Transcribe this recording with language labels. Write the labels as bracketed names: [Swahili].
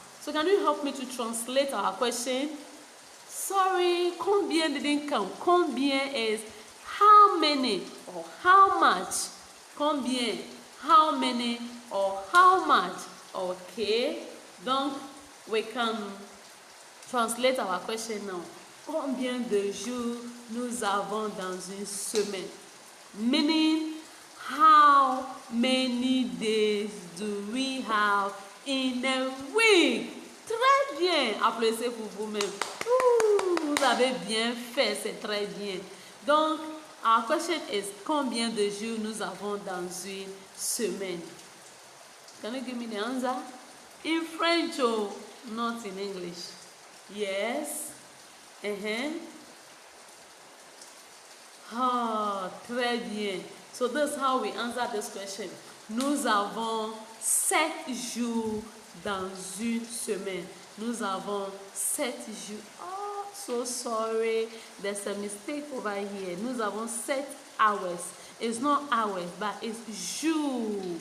[English] So can you help me to translate our question? Sorry, combien didn't come. Combien is how many or how much. Combien, how many or how much. Okay. Donc, we can translate our question now. [French] Combien de jours nous avons dans une semaine? [English] Meaning, how many days do we have in a week? [French] Très bien. Applaudissez pour vous-même. Vous avez bien fait, c'est très bien. Donc, [English] our question is, [French] combien de jours nous avons dans une semaine? [English] Can you give me the answer? In French or not in English? Yes. [French] Ah, très bien. [English] So that's how we answer this question. [French] Nous avons 7 jours dans une semaine. Nous avons 7 jours. [English] Oh, so sorry. There's a mistake over here. [French] Nous avons 7 [English] hours. It's not hours, but it's jour.